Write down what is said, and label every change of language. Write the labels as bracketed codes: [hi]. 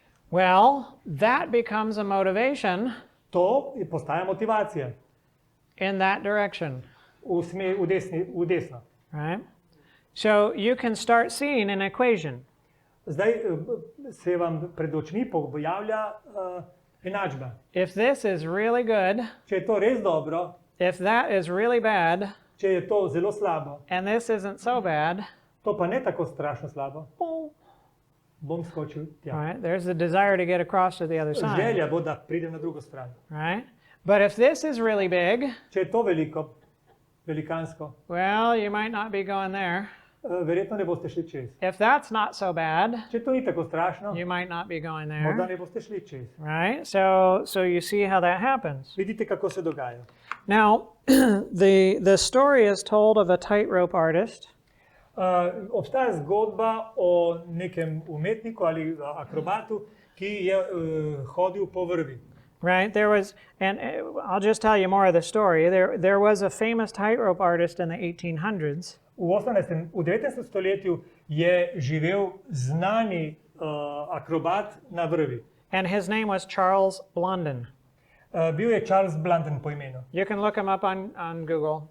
[en] Well, that becomes a motivation [sl] To postaja motivacija [en] in that direction, [sl] v desno. [en] right? So you can start seeing an equation. [sl] Zdaj se vam pred očmi pojavlja enačba. [en] If this is really good, [sl] Če je to res dobro, [en] if that is really bad, [sl] če je to zelo slabo, [en] and this isn't so bad, [sl] to pa ne tako strašno slabo, [en] all [sl] bom skočil tja. [en] right, there's the desire to get across to the other side, [sl] Želja bo, da pridem na drugo stran. [en] right? But if this is really big, [sl] Če je to velikansko, [en] well, you might not be going there. [sl] verjetno ne boste šli čez. [en] If that's not so bad, [sl] Če to ni tako strašno, [en] you might not be going [sl] morda [en] there, [sl] ne boste šli čez. [en] right? So you see how that happens. [sl] Vidite, kako se dogaja. [en] Now, the story is told of a tightrope artist [sl] Obstaja zgodba o nekem umetniku ali akrobatu, ki je hodil po vrvi. [en] right? There was, and I'll just tell you more of the story. There was a famous tightrope artist in the 1800s. [sl] V 19. stoletju je živel znani akrobat na vrvi. [en] And his name was Charles Blondin. [sl] Bil je Charles Blondin po imenu. [en] You can look him up on Google,